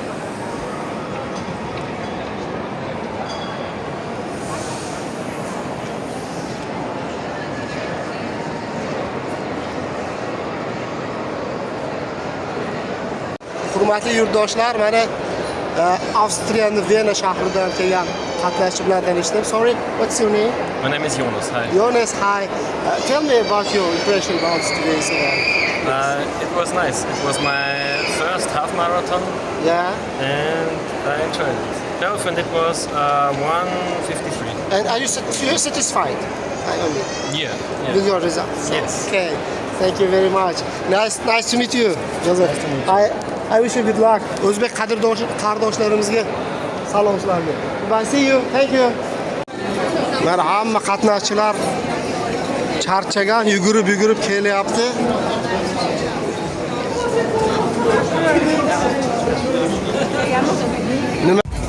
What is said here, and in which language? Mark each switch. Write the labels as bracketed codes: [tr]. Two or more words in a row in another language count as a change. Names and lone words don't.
[uz] Hurmatli yurtdoshlar, mana Avstriyaning Vena shahridan kelgan qatnashchi bilan tanishdim. [en] Sorry, what's your name? My name is Jonas. Hi. Jonas, hi. Tell me about your impression about today's event. It was nice. It was my first half marathon Yeah. and I enjoyed it. Health and it was 1:53. And are you you're satisfied? I mean, Yeah. with your results? Yes. Okay. Thank you very much. Nice to meet you. Joseph. I wish you good luck. [uz] O'zbek qardoshlarimizga salomlarni. [en] Bye, see you. Thank you. [uz] Mana hamma qatnashchilar charchagan, yugurib kelyapti. Nima?